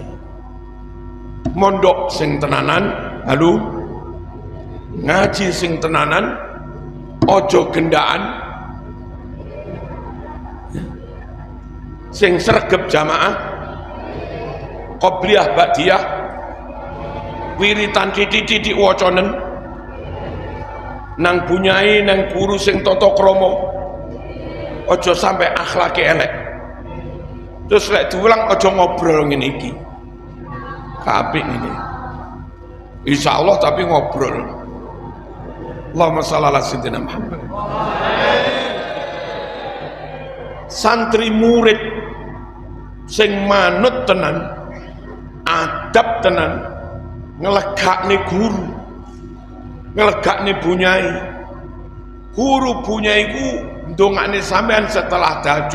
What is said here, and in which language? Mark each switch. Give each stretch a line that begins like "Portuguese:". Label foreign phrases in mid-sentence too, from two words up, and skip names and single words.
Javanese: Mondok sing tenanan, lalu ngaji sing tenanan, ojo gendaan, sing sregep jamaah,
Arabic: قبلية بعدية,
Javanese: wiritan titik-titik waconen, nang bunyai nang guru sing tata krama, ojo sampai akhlake elek. Terus lek diulang ojo ngobrol ngene iki.
Indonesian: Kapik ini.
Javanese: Insyaallah tapi ngobrol.
Arabic: اللهم صل على سيدنا محمد.
Javanese: Santri murid sing manut tenan, adab tenan, ngelegakne guru, ngelegakne bunyai. Guru bunyai ku ndongakne sampean setelah tahajud.